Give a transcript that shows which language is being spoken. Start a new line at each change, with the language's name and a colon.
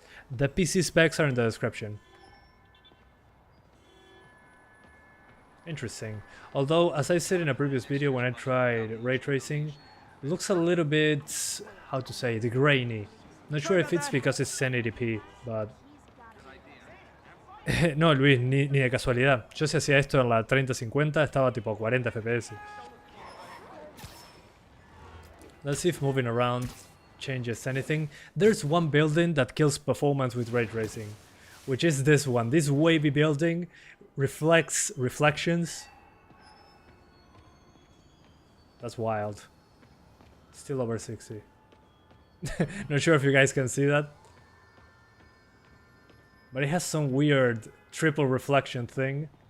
English: The PC specs are in the description. Interesting. Although, as I said in a previous video when I tried ray tracing, it looks a little bit, how to say it, grainy. Not sure if it's because it's 1080p, but...
Spanish: No, Luis, ni de casualidad. Yo si hacía esto en la 3050 estaba tipo 40 FPS.
English: Let's see if moving around changes anything. There's one building that kills performance with ray tracing, which is this one. This wavy building reflects reflections. That's wild. Still over 60. Not sure if you guys can see that, but it has some weird triple reflection thing.